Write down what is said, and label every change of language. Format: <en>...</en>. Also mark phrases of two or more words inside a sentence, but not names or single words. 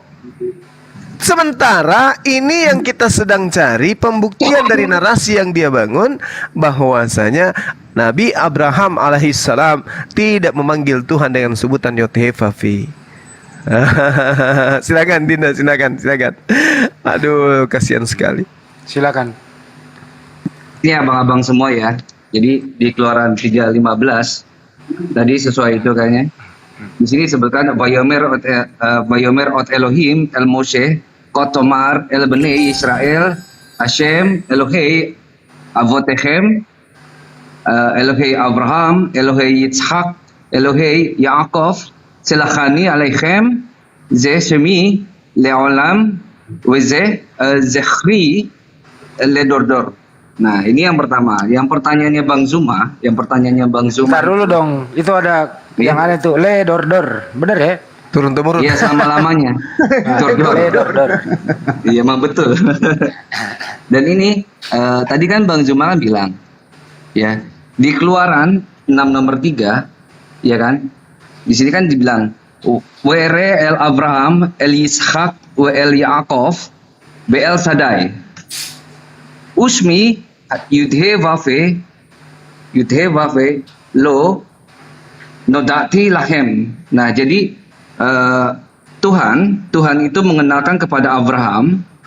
<id>Sementara ini yang kita sedang cari pembuktian dari narasi yang dia bangun, bahwasanya Nabi Abraham alaihissalam tidak memanggil Tuhan dengan sebutan Yotevave. Silakan Dinda, silakan. Aduh, kasihan sekali. Silakan. Ini abang-abang semua ya. Jadi di Keluaran 3:15 tadi sesuai itu kayaknya. Di sini sebutkan</id> <he>ויאמר עוד אלהים אל משה כה תאמר אל בני ישראל השם אלהי אבותיכם אלהי אברהם אלהי יצחק אלהי יעקב שלחני אליכם זה שמי לעולם וזה זכרי לדור דור.</he> <id>Nah, ini yang pertama. Yang pertanyaannya Bang Zuma. Bentar dulu dong. Itu ada yang ada tuh Ledordor. Bener ya? Turun temurun. Iya, selama-lamanya. Ledordor. Iya, emang betul. Dan ini tadi kan Bang Zuma kan bilang ya, di Keluaran 6 nomor 3 ya kan? Di sini kan dibilang</id> <he>וארא אל אברהם אל יצחק ואל יעקב, באל שדי. ושמי יוד הא ואו הא לא נודעתי להם.</he> <id>Nah, jadi Tuhan itu mengenalkan kepada Abraham.</id>